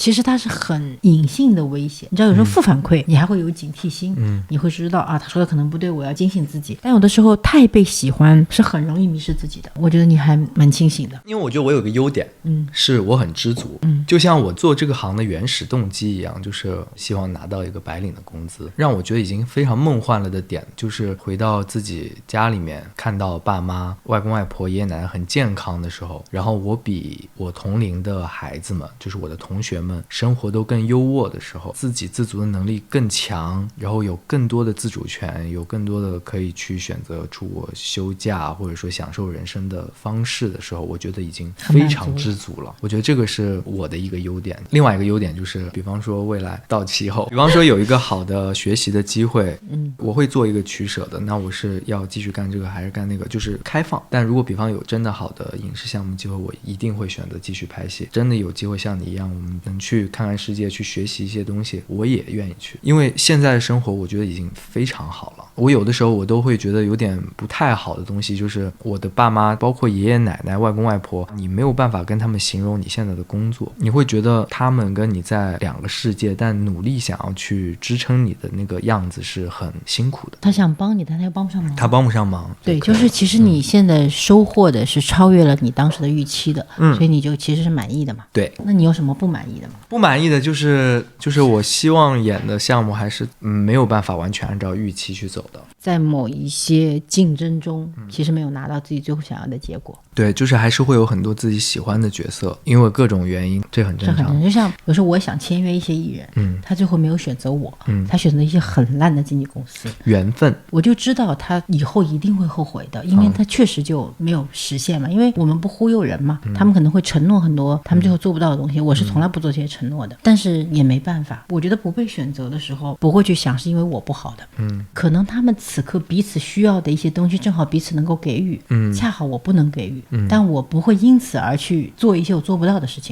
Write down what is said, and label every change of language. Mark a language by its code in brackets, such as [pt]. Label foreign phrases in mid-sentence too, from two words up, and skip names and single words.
[zh] 其實它是很隱性的威脅，你知道有時候負反饋你還會有警惕心，你會知道啊，他說的可能不對，我要警醒自己。但有的時候太被喜歡是很容易迷失自己的。我覺得你還蠻清醒的，因為我覺得我有個優點，是我很知足，就像我做這個行的原始動機一樣，就是希望拿到一個白領的工資。讓我覺得已經非常夢幻了的點，就是回到自己家裡面，看到爸媽、外公外婆、爺爺奶奶很健康的時候，然後我比我同齡的孩子們，就是我的同學們，生活都更優渥的時候，自给自足的能力更强，然後有更多的自主权，有更多的可以去選擇出我休假或者說享受人生的方式的时候，我觉得已经非常知足了。我觉得这个是我的一个优點。另外一個優點就是比方說未來到期後，比方說有一個好的學習的機會，我會做一個取捨的，那我是要繼續幹這個還是幹那個，就是開放。但如果比方有真的好的影視項目機會，我一定會選擇繼續拍戲。真的有機會像你一樣，我們能去看看世界，去學習一些東西，我也願意去。因為現在的生活我覺得已經非常好了。我有的時候我都會覺得有點不太好的東西，就是我的爸媽，包括爺爺奶奶、外公外婆，你沒有辦法跟他們形容你現在的工作，你會覺得他們跟你在兩個世界，但努力想要去支撐你的那個樣子是很辛苦的。他想幫你，但他又幫不上忙。他幫不上忙。對，就是其實你現在收穫的是超越了你當時的預期的，所以你就其實是滿意的嘛。對，那你有什麼不滿意的嗎？不滿意的就是我希望演的項目還是沒有辦法完全按照預期去走的，在某一些競爭中，其實沒有拿到自己最後想要的結果。對，就是還是會有很多自己喜歡的角色，因為各種原因，這很正常。就像有時候我想簽約一些藝人，他最後沒有選擇我，他選擇一些很爛的經紀公司。緣分，我就知道他以後一定會後悔的，因為他確實就沒有實現嘛。因為我們不忽悠人嘛，他們可能會承諾很多他們最後做不到的東西。我是從來不做這些承諾的，但是也沒辦法。我覺得不被選擇的時候，不會去想是因為我不好的，可能他們此刻彼此需要的一些東西，正好彼此能夠給予，恰好我不能給予，但我不會因此而去做一些我做不到的事情。